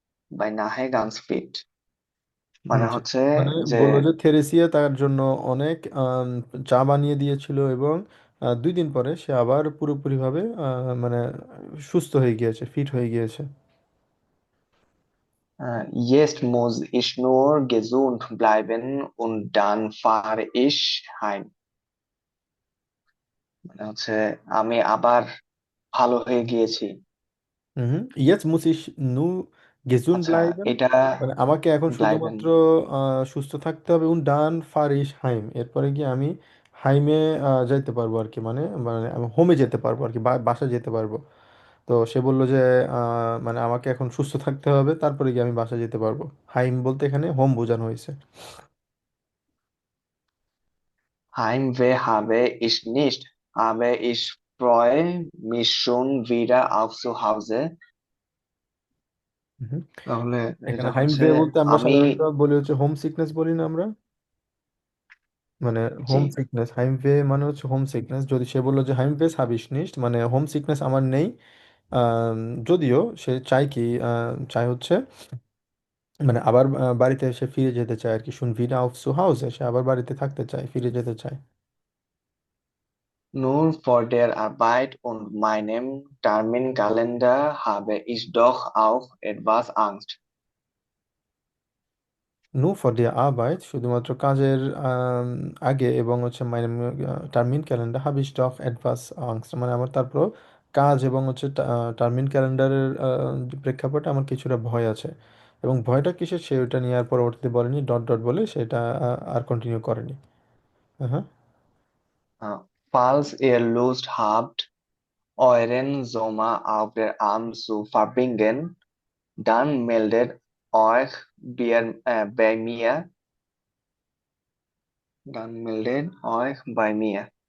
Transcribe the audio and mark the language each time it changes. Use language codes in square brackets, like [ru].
[de] beinahe ganz fit মানে [bn] জি। হচ্ছে মানে যে বললো যে থেরেসিয়া তার জন্য অনেক চা বানিয়ে দিয়েছিল এবং 2 দিন পরে সে আবার পুরোপুরিভাবে মানে সুস্থ হয়ে গিয়েছে, ফিট হয়ে গিয়েছে। [de] Jetzt muss ich nur gesund bleiben und dann fahre ich heim. [bn] মানে হচ্ছে আমি আবার ভালো হয়ে গিয়েছি। হুম। ইয়েস মুসিস নু গেসুন আচ্ছা, ব্লাইবেন, এটা মানে আমাকে এখন ব্লাইবেন। শুধুমাত্র সুস্থ থাকতে হবে। উন ডান ফারিস হাইম, এরপরে গিয়ে আমি হাইমে যাইতে পারবো আর কি, মানে মানে আমি হোমে যেতে পারবো আর কি, বাসা যেতে পারবো। তো সে বললো যে মানে আমাকে এখন সুস্থ থাকতে হবে, তারপরে গিয়ে আমি বাসা যেতে পারবো। হাইম বলতে এখানে হোম বোঝানো হয়েছে। [de] Heimweh habe ich nicht, aber ich freue mich schon wieder auf zu Hause. [bn] হুম। তাহলে এখানে এটা হাইম হচ্ছে বে বলতে আমরা আমি। সাধারণত বলি হচ্ছে হোম সিকনেস বলি না আমরা, মানে জি। Home sickness. হাইমওয়ে মানে হচ্ছে হোম সিকনেস। যদি সে বললো যে হাইমওয়ে হাব ইশ নিশট, মানে হোম সিকনেস আমার নেই। আম, যদিও সে চায় কি চায় হচ্ছে মানে আবার বাড়িতে এসে ফিরে যেতে চায় আর কি, শুন ভিডা অফ সু হাউসে, সে আবার বাড়িতে থাকতে চায়, ফিরে যেতে চায়। [de] Nur vor der Arbeit und meinem Terminkalender habe ich doch auch etwas Angst. [bn] নু ফর দিয়া আরবাইট শুধুমাত্র কাজের আগে, এবং হচ্ছে মানে টার্মিন ক্যালেন্ডার হাব ইশ ডফ অ্যাডভান্স আংস্ট, মানে আমার তারপর কাজ এবং হচ্ছে টার্মিন ক্যালেন্ডারের প্রেক্ষাপটে আমার কিছুটা ভয় আছে। এবং ভয়টা কিসের সে ওটা নিয়ে আর পরবর্তীতে বলেনি, ডট ডট বলে সেটা আর কন্টিনিউ করেনি। হ্যাঁ। [de] Falls ihr Lust habt, euren Sommer auf der Alm zu verbringen, dann meldet euch bei mir. Dann meldet euch bei mir.